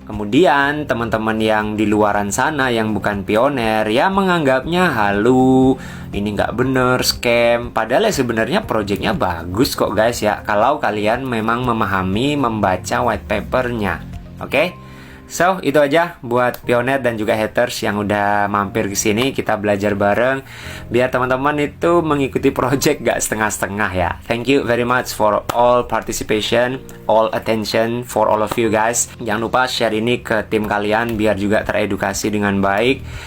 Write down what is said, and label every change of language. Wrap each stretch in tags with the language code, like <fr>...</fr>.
<id>Kemudian teman-teman yang di luaran sana yang bukan pioner ya menganggapnya halu, ini nggak bener, scam. Padahal ya sebenarnya projectnya bagus kok guys ya, kalau kalian memang memahami membaca white papernya. Oke? So, itu aja buat pioner dan juga haters yang udah mampir ke sini. Kita belajar bareng biar teman-teman itu mengikuti project gak setengah-setengah ya.</id> <en>Thank you very much for all participation, all attention for all of you guys.</en> <id>Jangan lupa share ini ke tim kalian biar juga teredukasi dengan baik.</id>